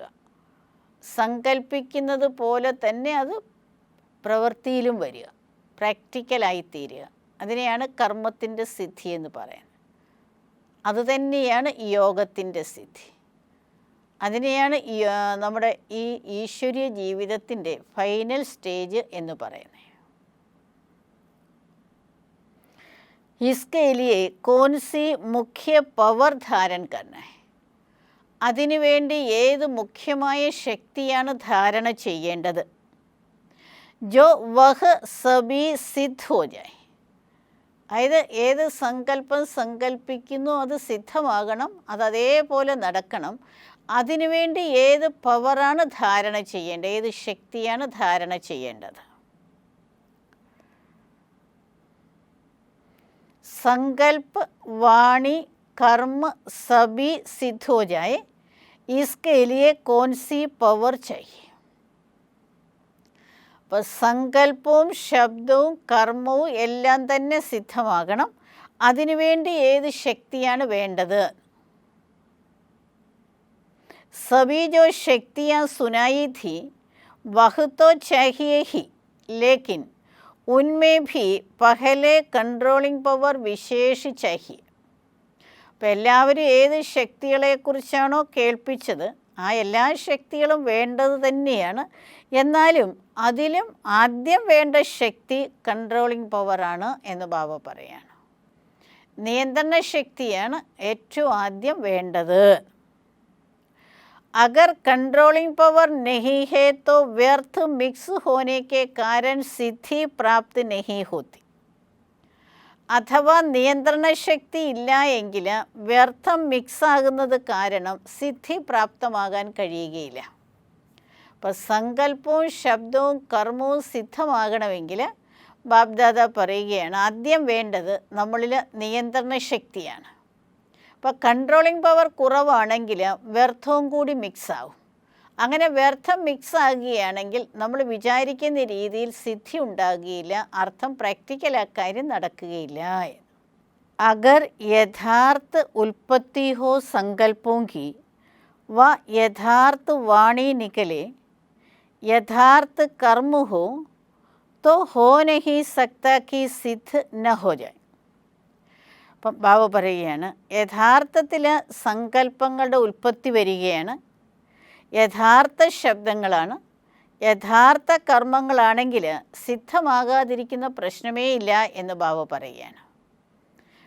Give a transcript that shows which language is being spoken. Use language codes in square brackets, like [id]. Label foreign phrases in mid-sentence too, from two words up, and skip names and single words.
[ml] സങ്കല്പിക്കുന്നത് പോലെ തന്നെ അത് പ്രവൃത്തിയിലും വരിക, പ്രാക്ടിക്കലായിത്തീരുക. അതിനെയാണ് കർമ്മത്തിൻ്റെ സിദ്ധി എന്ന് പറയുന്നത്. അതുതന്നെയാണ് യോഗത്തിൻ്റെ സിദ്ധി. അതിനെയാണ് നമ്മുടെ ഈ ഈശ്വരീയ ജീവിതത്തിൻ്റെ [en] final stage [ml] എന്ന് പറയുന്നത്. [hi] इसके लिए कौन सी मुख्य पवर धारण करना है. [ml] അതിനുവേണ്ടി ഏത് മുഖ്യമായ ശക്തിയാണ് ധാരണ ചെയ്യേണ്ടത്. [hi] जो वह सभी सिद्ध हो जाए. [ml] അതായത് ഏത് സങ്കല്പം സങ്കല്പിക്കുന്നു അത് സിദ്ധമാകണം, അതതേപോലെ നടക്കണം. അതിനുവേണ്ടി ഏത് പവറാണ് ധാരണ ചെയ്യേണ്ടത്, ഏത് ശക്തിയാണ് ധാരണ ചെയ്യേണ്ടത്. [hi] संकल्प वाणी कर्म सभी सिद्ध हो जाए, इसके लिए कौन सी पवर चाहिए. [ml] അപ്പോൾ സങ്കല്പവും ശബ്ദവും കർമ്മവും എല്ലാം തന്നെ സിദ്ധമാകണം. അതിനുവേണ്ടി ഏത് ശക്തിയാണ് വേണ്ടത്. [hi] सभी जो शक्तियाँ सुनाई थी वह तो चाहिए ही, लेकिन उनमें भी पहले [en] controlling power [hi] विशेष चाहिए. [ml] അപ്പോൾ എല്ലാവരും ഏത് ശക്തികളെക്കുറിച്ചാണോ കേൾപ്പിച്ചത് ആ എല്ലാ ശക്തികളും വേണ്ടത് തന്നെയാണ്. എന്നാലും അതിലും ആദ്യം വേണ്ട ശക്തി കൺട്രോളിംഗ് പവറാണ് എന്ന് ബാബ പറയാണ്. നിയന്ത്രണ ശക്തിയാണ് ഏറ്റവും ആദ്യം വേണ്ടത്. [hi] अगर [en] controlling power [hi] नहीं है तो व्यर्थ मिक्स होने के कारण सिद्धि प्राप्त नहीं होती. [ml] അഥവാ നിയന്ത്രണ ശക്തി ഇല്ല എങ്കിൽ വ്യർത്ഥം മിക്സ് ആകുന്നത് കാരണം സിദ്ധി പ്രാപ്തമാകാൻ കഴിയുകയില്ല. അപ്പോൾ സങ്കല്പവും ശബ്ദവും കർമ്മവും സിദ്ധമാകണമെങ്കിൽ ബാബ്ദാദ പറയുകയാണ് ആദ്യം വേണ്ടത് നമ്മളിൽ നിയന്ത്രണ ശക്തിയാണ്. അപ്പോൾ [en] controlling power [ml] കുറവാണെങ്കിൽ വ്യർത്ഥവും കൂടി മിക്സ് ആവും. അങ്ങനെ വ്യർത്ഥം മിക്സ് ആകുകയാണെങ്കിൽ നമ്മൾ വിചാരിക്കുന്ന രീതിയിൽ സിദ്ധി ഉണ്ടാകുകയില്ല, അർത്ഥം പ്രാക്ടിക്കൽ ആ കാര്യം നടക്കുകയില്ല. [hi] अगर यथार्थ उत्पत्ति हो സങ്കല്പോं की व यथार्थ वाणी निकले, यथार्थ कर्म हो तो हो नहीं सकता कि सिद्ध न हो जाए. [ml] അപ്പം ബാബ പറയുകയാണ് യഥാർത്ഥത്തിൽ സങ്കല്പങ്ങളുടെ ഉൽപ്പത്തി വരികയാണ്. യഥാർത്ഥ ശബ്ദങ്ങളാണ്, യഥാർത്ഥ കർമ്മങ്ങളാണെങ്കിൽ സിദ്ധമാകാതിരിക്കുന്ന പ്രശ്നമേ ഇല്ല എന്ന് ബാബ പറയുകയാണ്.